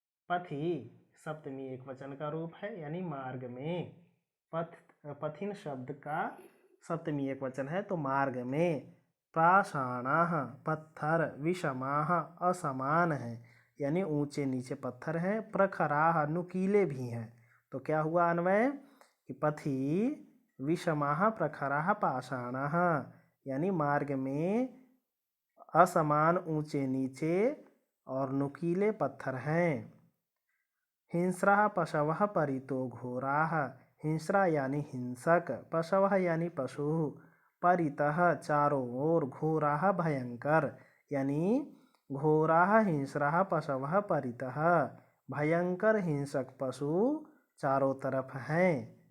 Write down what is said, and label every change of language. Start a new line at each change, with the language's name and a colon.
Hindi: पथि सप्तमी एक वचन का रूप है, यानी मार्ग में। पथिन शब्द का सप्तमी एक वचन है, तो मार्ग में। पाषाणाः पत्थर, विषमाः असमान है, यानी ऊंचे नीचे पत्थर हैं। प्रखराः नुकीले भी हैं, तो क्या हुआ अन्वय कि
Sanskrit: पथि विषमाः प्रखराः पाषाणाः,
Hindi: यानी मार्ग में असमान ऊंचे नीचे और नुकीले पत्थर हैं।
Sanskrit: हिंस्राः पशवः परितो घोराः,
Hindi: हिंस्रा यानी हिंसक, पशवः यानी पशु, परितः चारों ओर, घोराः भयंकर, यानी
Sanskrit: घोराः हिंस्राः पशवः परितः,
Hindi: भयंकर हिंसक पशु चारों तरफ हैं।